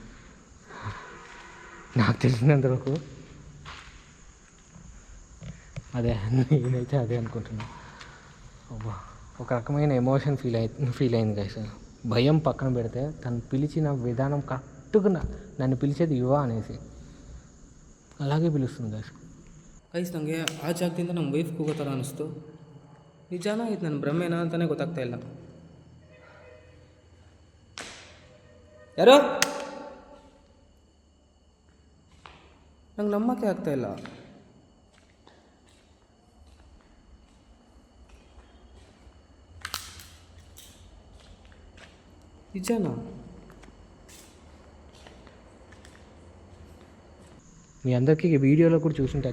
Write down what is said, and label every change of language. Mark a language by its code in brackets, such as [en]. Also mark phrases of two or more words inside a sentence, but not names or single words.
[te] నాకు తెలిసినంత వరకు నేనైతే అదే అనుకుంటున్నా. ఒక రకమైన ఎమోషన్ ఫీల్ అయింది గైస్. భయం పక్కన పెడితే తను పిలిచిన విధానం కరెక్ట్గా నన్ను పిలిచేది యువ అనేసి అలాగే పిలుస్తుంది [kn] ಗೈಸ್. ನನಗೆ ಆ ಜಾಗದಿಂದ ನಮ್ಮ ವೈಫ್ ಕೂಗೋ ಥರ ಅನ್ನಿಸ್ತು. ನಿಜಾನ ಇದು ನನ್ನ ಭ್ರಮೆನಾ ಅಂತಲೇ ಗೊತ್ತಾಗ್ತಾ ಇಲ್ಲ. ಯಾರೋ ನಂಗೆ ನಂಬಕ್ಕೆ ಆಗ್ತಾಯಿಲ್ಲ. [te] నిజానా? మీ అందరికీ వీడియోలో కూడా చూసుంటారు.